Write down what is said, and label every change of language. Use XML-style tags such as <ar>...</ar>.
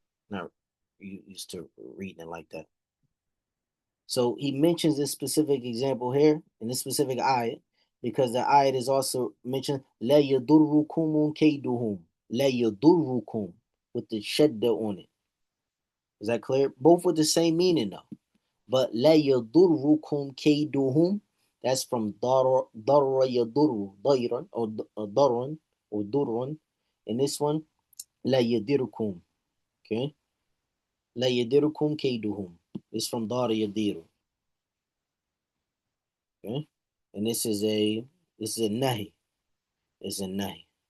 <en>Not used to reading it like that. So he mentions this specific example here in this specific ayat because the ayat is also mentioned</en> <ar>لا يضركم كيدهم. لا يضركم</ar> <en>with the shadda on it. Is that clear? Both with the same meaning though. But</en> <ar>لا يضركم كيدهم,</ar> <en>that's from</en> <ar>ضر يضر ضيرا</ar> <en>or ضرا or ضرا. And this one</en> <ar>لا يضركم. Okay, لا يضركم كيدهم.</ar> <en>This from</en> <ar>ضار يضير.</ar> <en>Okay, and this is a nahi. It's a nahi.</en>